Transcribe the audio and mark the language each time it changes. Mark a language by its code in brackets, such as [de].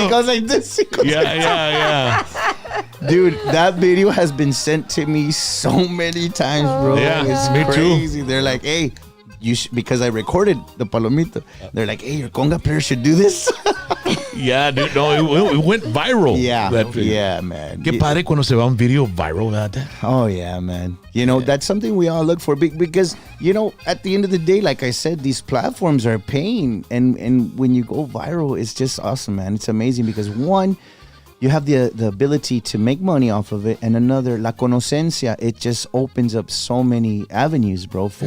[en] he goes like this. He goes like Yeah. Dude, that video has been sent to me so many times, bro. Yeah, it's me too. crazy. They're like, hey, because I recorded the Palomito. They're like, hey, your conga player should do this. Yeah, dude. No, it went viral. Yeah, that video. yeah, man. [es] Qué padre cuando se va un video viral, ¿verdad? [en] Oh, yeah, man. You know, that's something we all look for because, you know, at the end of the day, like I said, these platforms are paying. And when you go viral, it's just awesome, man. It's amazing because one, you have the ability to make money off of it, and another, [es] la conocencia, [en] it just opens up so many avenues, bro, for